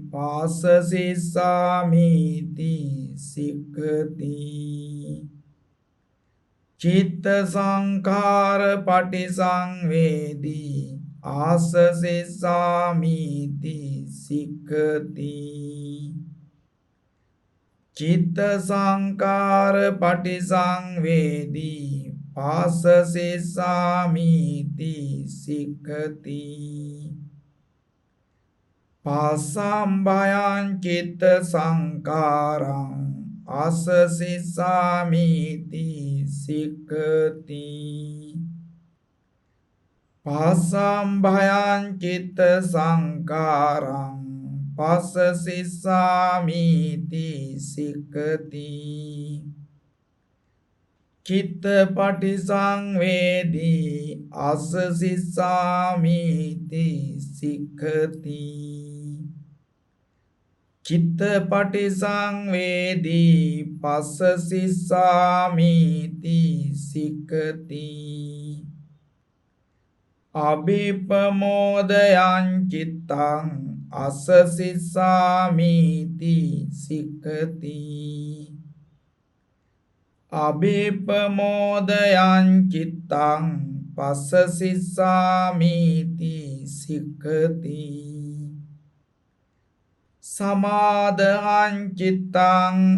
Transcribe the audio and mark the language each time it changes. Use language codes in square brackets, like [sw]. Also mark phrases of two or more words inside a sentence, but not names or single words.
[pi] පාසසිස්සාමිති සික්ඛති චිත්ත සංඛාර පටි සංවේදී ආසසිස්සාමිති සික්ඛති චිත්ත සංඛාර පටි සංවේදී පාසසිස්සාමිති සික්ඛති පස්සම්භයං චිත්ත සංඛාරං ආසසිස්සාමිති සික්ඛති පස්සම්භයං චිත්ත සංඛාරං පස්සසිස්සාමිති සික්ඛති චිත්තපටි සංවේදී ආසසිස්සාමිති සික්ඛති චිත්තපටි සංවේදී පස්සසිස්සාමිති සික්ඛති අභිප්පමෝදයං චිත්තං අසසිස්සාමීති සික්ඛති අබේපමෝදයං චිත්තං පස්සසිස්සාමීති සික්ඛති සමාදහං චිත්තං